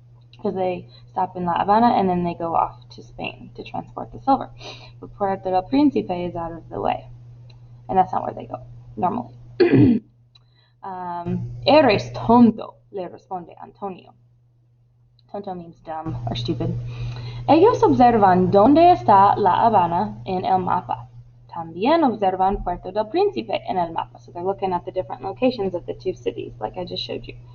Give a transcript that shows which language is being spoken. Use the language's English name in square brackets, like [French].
[English] Because they stop in La Habana and then they go off to Spain to transport the silver. But Puerto del Príncipe is out of the way. And that's not where they go, normally. [Spanish] Eres tonto, le responde Antonio. [English] Tonto means dumb or stupid. [Spanish] Ellos observan dónde está La Habana en el mapa. También observan Puerto del Príncipe en el mapa. [English] So they're looking at the different locations of the two cities, like I just showed you.